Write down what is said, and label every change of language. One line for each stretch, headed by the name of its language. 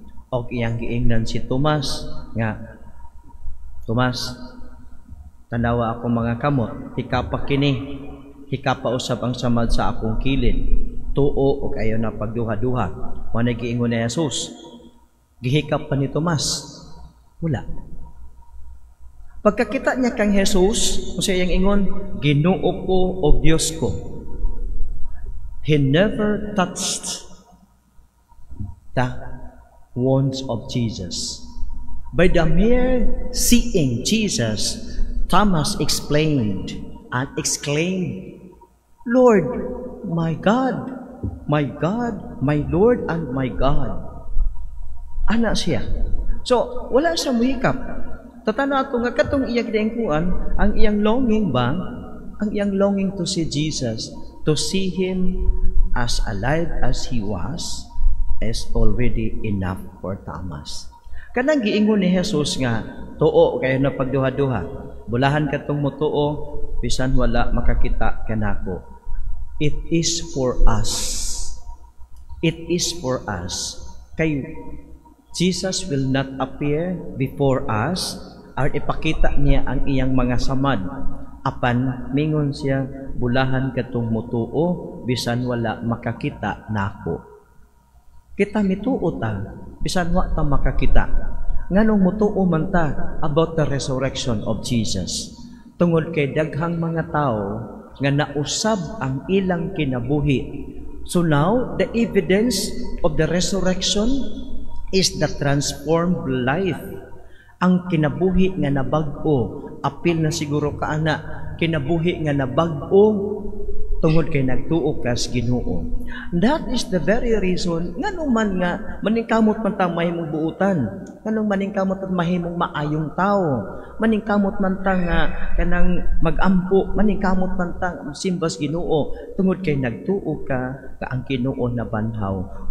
Cebuano: O iyang giingnan si Tomas nga, Tomas, tanawa ako mga kamot, hikapa kini, hikapa usab ang samad sa akong kilid, tuo o kayo na pagduha-duha. Wala giingon ni Jesus. Gihikap pa ni Tomas. Wala. Pagkakita niya kang Jesus, kung siya yung ingon, Ginoo ko o Diyos ko.
English: He never touched the wounds of Jesus. By the mere seeing Jesus, Thomas explained and exclaimed, Lord, my God, my God, my Lord and my God.
Cebuano: Ana siya. So, wala siya muhikap. Tatano ato nga katong iyang diengkuan, ang iyang longing ba? Ang iyang
English: longing to see Jesus, to see Him as alive as He was, is already enough for Thomas.
Cebuano: Kanang giingon ni Jesus nga, tuo kayo na pagduha-duha. Bulahan katong mutuo, bisan wala makakita kanako.
English: It is for us. It is for us.
Cebuano: Kay
English: Jesus will not appear before us or
Cebuano: ipakita niya ang iyang mga samad. Apan, mingon siya, bulahan katong mutuo, bisan wala makakita nako. Kita mituo ta, bisan wa ta makakita. Nganong mutuo man ta
English: about the resurrection of Jesus.
Cebuano: Tungod kay daghang mga tao nga nausab ang ilang kinabuhi.
English: So now, the evidence of the resurrection is the transformed life.
Cebuano: Ang kinabuhi nga nabag-o, apil na siguro kaana, kinabuhi nga nabag-o, tungod kay nagtuo kas Ginoo.
English: That is the very reason
Cebuano: nganong man nga maningkamot man ta mahimong buutan, nganong maningkamot at mahimong maayong tao, maningkamot man ta nga kanang magampo, maningkamot man ta simbas Ginoo, tungod kay nagtuo ka ang Ginoo na banhaw.